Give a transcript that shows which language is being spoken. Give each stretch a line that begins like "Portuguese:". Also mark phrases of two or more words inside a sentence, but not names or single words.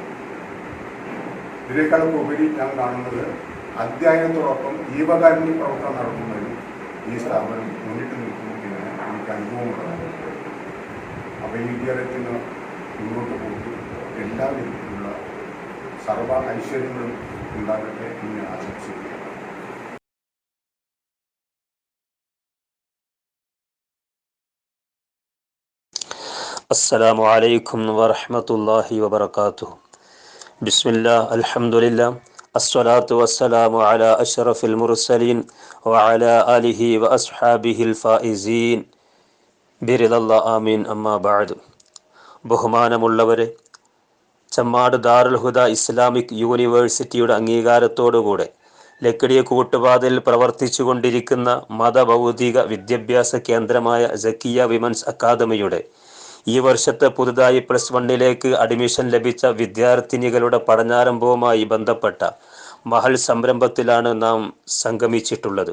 Malayalam: ഇതിനേക്കാളും ഉപരി ഞാൻ കാണുന്നത് അധ്യയനത്തോടൊപ്പം ജീവകാരുണ്യ പ്രവർത്തനം നടത്തുന്നതിനും ഈ സ്ഥാപനം മുന്നിട്ട് നിൽക്കുന്നു എന്ന് എനിക്ക് അനുഭവമുള്ളതാണ്. അപ്പോൾ ഈ വിദ്യാലയത്തിന് മുന്നോട്ട് പോകും എല്ലാ വിധത്തിലുള്ള സർവ ഐശ്വര്യങ്ങളും ഉണ്ടാകട്ടെ എന്ന് ആശംസിക്കുന്നു.
Arabic: السلام عليكم ورحمة الله وبركاته. بسم الله الحمد لله الصلاة والسلام على أشرف المرسلين وعلى آله وأصحابه الفائزين برضا الله آمين. أما بعد.
Malayalam: ബഹുമാനമുള്ളവരെ, ചമ്മാട് ദാറുൽ ഹുദ ഇസ്ലാമിക് യൂണിവേഴ്സിറ്റിയുടെ അംഗീകാരത്തോടുകൂടെ ലക്കിടി കൂട്ടുപാതയിൽ പ്രവർത്തിച്ചു കൊണ്ടിരിക്കുന്ന മതഭൗതിക വിദ്യാഭ്യാസ കേന്ദ്രമായ സക്കിയ വിമൻസ് അക്കാദമിയുടെ ഈ വർഷത്തെ പുതുതായി +1 അഡ്മിഷൻ ലഭിച്ച വിദ്യാർത്ഥിനികളുടെ പഠനാരംഭവുമായി ബന്ധപ്പെട്ട മഹൽ സംരംഭത്തിലാണ് നാം സംഗമിച്ചിട്ടുള്ളത്.